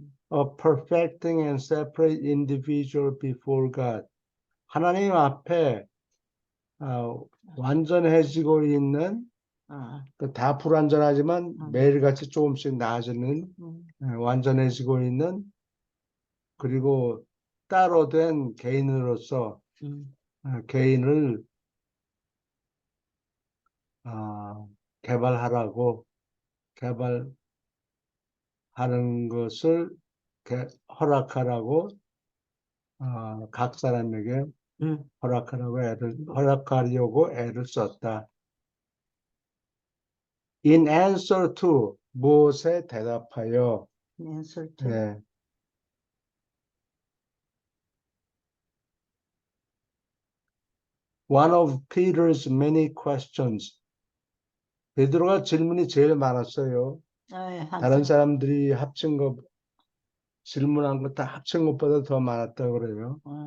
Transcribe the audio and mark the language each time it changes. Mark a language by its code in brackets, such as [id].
[en] Of perfecting and separate individual before God. [ko] 하나님 앞에 완전해지고 있는 다 불완전하지만 매일같이 조금씩 나아지는 완전해지고 있는 그리고 따로 된 개인으로서 개인을 개발하라고 개발하는 것을 허락하라고 각 사람에게 허락하려고 애를 썼다. [en] In answer to [ko] 무엇에 대답하여 [en] answer to. [ko] 예. [en] One of Peter's many questions. [ko] 베드로가 질문이 제일 많았어요. 다른 사람들이 질문한 거 다 합친 것보다 더 많았다고 그래요.